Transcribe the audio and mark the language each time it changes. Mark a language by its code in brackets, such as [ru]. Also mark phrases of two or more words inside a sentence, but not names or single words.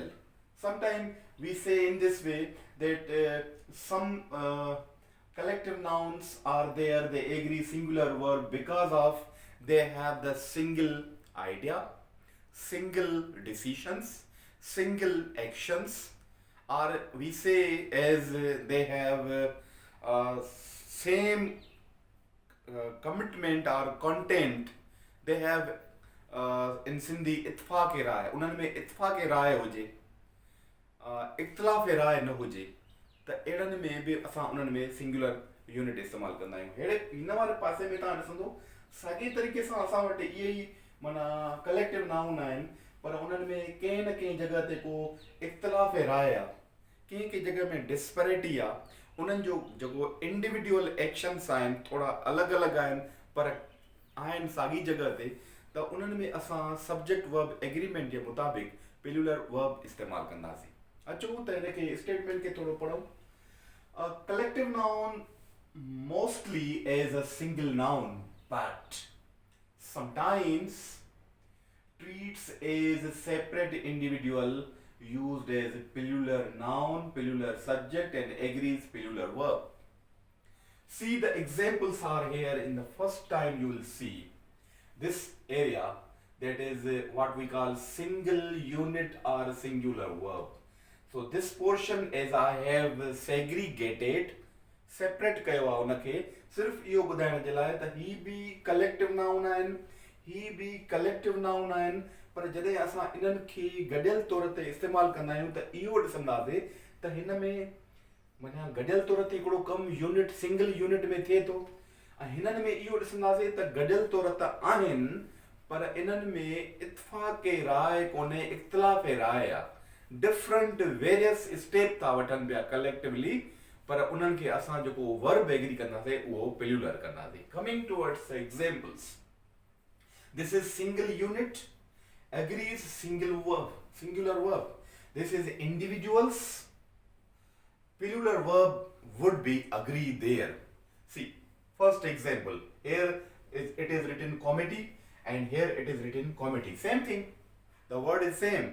[en] Sometimes we say in this way that some collective nouns are there, they agree singular verb because of they have the single idea, single decisions, single actions, or we say as they have same commitment or content. They have in Sindhi [sd] इत्फाक राय, उन्हनि में इत्फाक राय हुजे, इख्तिलाफ़ राय न हुजे, त अहिड़नि में बि असां उन्हनि में [en] singular unit [sd] इस्तेमालु कंदा आहियूं. अहिड़े हिन वारे पासे में तव्हां ॾिसंदो साॻे तरीक़े सां असां वटि इहे ई माना [en] collective noun [sd] आहिनि, पर उन्हनि में कंहिं न कंहिं जॻह ते को इख़्तिलाफ़ राय आहे, कंहिं कंहिं जॻह में डिस्पैरिटी आहे. उन्हनि जो जेको [en] individual actions [sd] आहिनि थोरा अलॻि अलॻि आहिनि, पर आहिनि साॻी जॻह ते. त उन्हनि में असां [en] subject verb agreement [sd] जे मुताबिक़ [en] plural verb [sd] इस्तेमालु कंदासीं. अचो त हिनखे स्टेटमेंट खे थोरो पढ़ूं. [en] collective noun mostly as a single noun, but sometimes treats as a separate individual used as a plural noun, plural subject, and agrees plural verb. See, the examples are here. In the first time you will see this area, that is what we call single unit or singular verb. So this portion, as I have segregated, [sd] सेपरेट कयो आहे उनखे सिर्फ़ इहो ॿुधाइण जे लाइ त ही बि [en] collective noun [sd] आहिनि, ही बि [en] collective noun [sd] आहिनि, पर जॾहिं असां इन्हनि खे गॾियल तौर ते इस्तेमालु कंदा आहियूं त इहो ॾिसंदासीं त हिन में माना गॾियल तौर ते हिकिड़ो कमु [en] unit single unit [sd] में थिए थो, ऐं हिननि में इहो ॾिसंदासीं त गॾियल तौर त आहिनि, पर इन्हनि में इत्फाक़ राय कोन्हे, इख़्तिलाफ़ राय आहे. [en] different various step [sd] था वठनि पिया कलेक्टिवली, पर उन्हनि खे असां जेको [en] verb agree [sd] कंदासीं उहो प्लूरल कंदासीं. [en] coming towards examples, this is single unit agrees singular verb. This is individuals. Plural verb would be agree there. See, first example. Here it is written committee and here it is written committee. Same thing. The word is same.